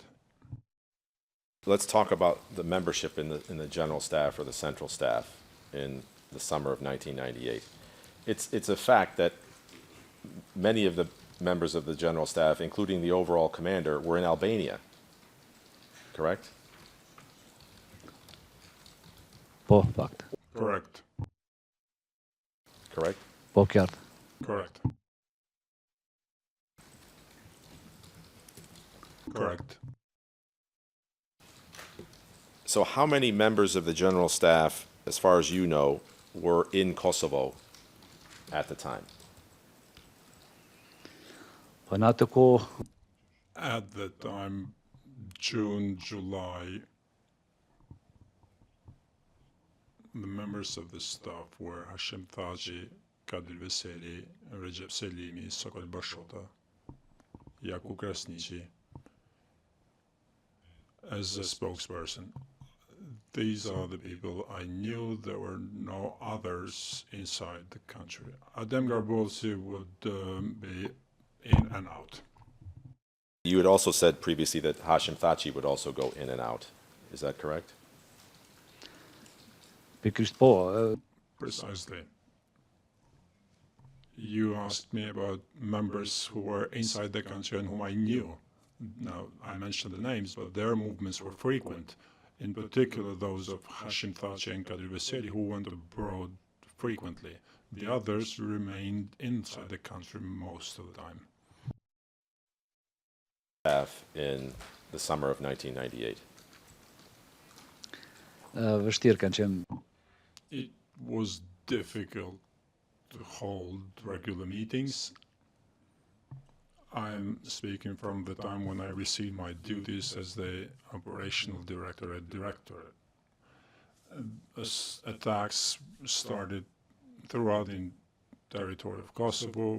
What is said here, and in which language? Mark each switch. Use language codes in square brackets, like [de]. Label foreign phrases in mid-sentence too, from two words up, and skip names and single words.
[en] Let's talk about the membership in the general staff or the central staff in the summer of 1998. It's a fact that many of the members of the general staff, including the overall commander, were in Albania, correct? [sq] Po fakt. [en] Correct. Correct? [sq] Po qartë. [en] Correct. Correct. So how many members of the general staff, as far as you know, were in Kosovo at the time? [sq] Po në atë kohë, [en] At the time, June, July, the members of the staff were Hashim Thaçi, Kadir Veseli, Recep Selimi, Sokol Bashota, Jakub Krasniqi, as a spokesperson. These are the people I knew. There were no others inside the country. Adem Garbolsi would be in and out. You had also said previously that Hashim Thaçi would also go in and out. Is that correct? [sq] pikërisht po, [en] Precisely. You asked me about members who were inside the country and whom I knew. Now, I mentioned the names, but their movements were frequent, in particular those of Hashim Thaçi and Kadir Veseli, who went abroad frequently. The others remained inside the country most of the time. Staff in the summer of 1998. [sq] Vështirë kanë qenë. [en] It was difficult to hold regular meetings. I'm speaking from the time when I received my duties as the operational director at Directorate. Attacks started throughout the territory of Kosovo.